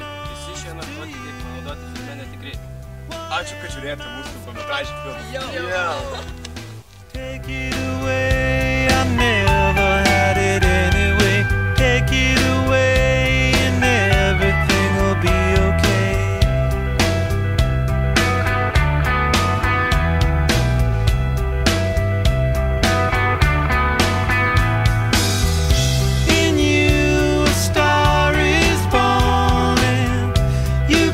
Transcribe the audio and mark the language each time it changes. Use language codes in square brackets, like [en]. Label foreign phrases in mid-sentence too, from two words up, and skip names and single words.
[lt] Visi šie narkotikai panaudoti filme netikrai. Ačiū, kad žiūrėjote mūsų trumpametražį filmą. [en] Take it away, I never had it anyway. Take it away and everything will be okay. In you a star is born and you